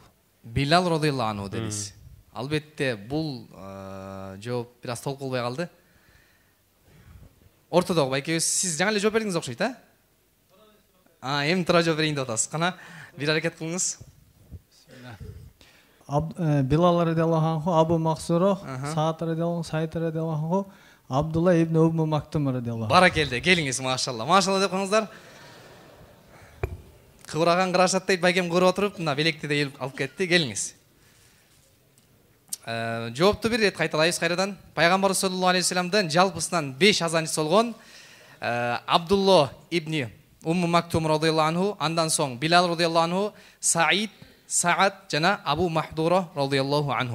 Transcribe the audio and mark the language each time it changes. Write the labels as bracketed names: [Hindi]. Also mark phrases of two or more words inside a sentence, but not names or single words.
[Kyrgyz] Билал [Arabic] رضي الله عنه [Kyrgyz] дедиз. Албетте бул жооп бир аз толук болбой калды. Ортодогу байкебиз, сиз жаңы эле жооп бердиңиз окшойт, Эми тура жооп берейин деп атасыз. Кана бир аракет кылыңыз. Билал [Arabic] رضي الله عنه, [Kyrgyz] Абу Махсуро, Саад радиаллаху, Сайд [Arabic] رضي الله عنه, [Kyrgyz] Абдулла ибн Умму Мактум радиаллаху. Баракелде, келиңиз, машалла. Машалла деп коюңуздар. Кыбыраган кырашат дейт, байкем көрүп отуруп, мына белекти де алып кетти. Келиңиз. Жоопту бир рет кайталайбыз кайрадан. Пайгамбар [Arabic] صلى الله عليه وسلم [Kyrgyz] жалпысынан 5 азанчысы болгон Абдулла ибн Умму Мактум [Arabic] رضي الله عنه, [Kyrgyz] андан соң Билал [Arabic] رضي الله عنه, [Kyrgyz] Саид, Саад жана Абу Махдура [Arabic] رضي الله عنه.